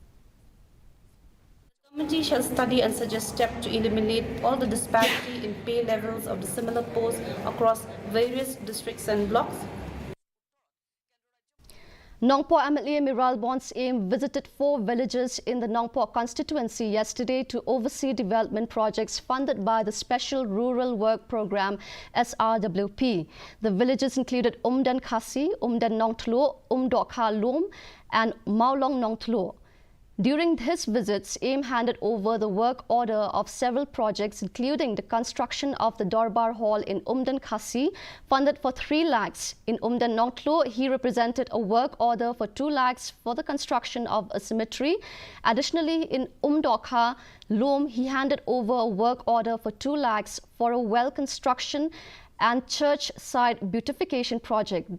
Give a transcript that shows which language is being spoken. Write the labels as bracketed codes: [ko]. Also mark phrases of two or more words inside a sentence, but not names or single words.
[en] The committee shall study and suggest steps to eliminate all the disparity in pay levels of the similar posts across various districts and blocks. Nongpo MLA Miral Bond's aim visited 4 villages in the Nongpo constituency yesterday to oversee development projects funded by the Special Rural Work Programme SRWP. The villages included Umdan Khasi, Umdan Nongtlo, Umdok Kha Lom and Maulong Nongtlo. During his visits, AIM handed over the work order of several projects, including the construction of the Dorbar Hall in Umdan Khasi, funded for 3 lakhs. In Umdan Nongtlo, he represented a work order for 2 lakhs for the construction of a cemetery. Additionally, in Umdokha, Lom, he handed over a work order for 2 lakhs for a well construction and church site beautification project.